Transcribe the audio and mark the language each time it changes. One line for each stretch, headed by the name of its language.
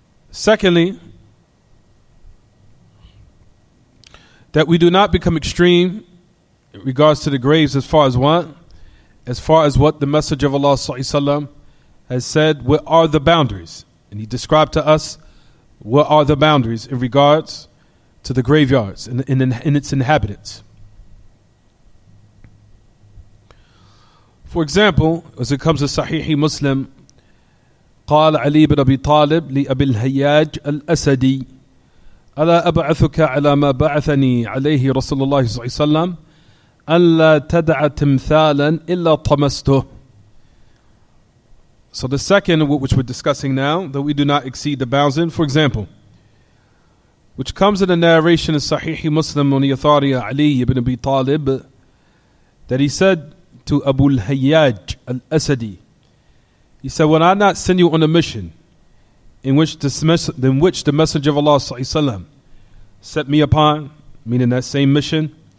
English: Secondly, that we do not become extreme in regards to the graves as far as what? As far as what the Messenger of Allah ﷺ has said, what are the boundaries? And he described to us what are the boundaries in regards to the graveyards and its inhabitants. For example, as it comes to Sahih Muslim,
Arabic: قال علي بن أبي طالب لأبي الهياج الأسدي ألا أبعثك على ما بعثني عليه رسول الله صلى الله عليه وسلم ألا تدع تمثالا إلا طمسته.
English: So the second, which we're discussing now, that we do not exceed the bounds in, for example, which comes in the narration of Sahih Muslim on the authority of Ali ibn Abi Talib, that he said to Abu al-Hayyaj al-Asadi, he said, "Will I not send you on a mission in which the Messenger of Allah ﷺ set me upon," meaning that same mission,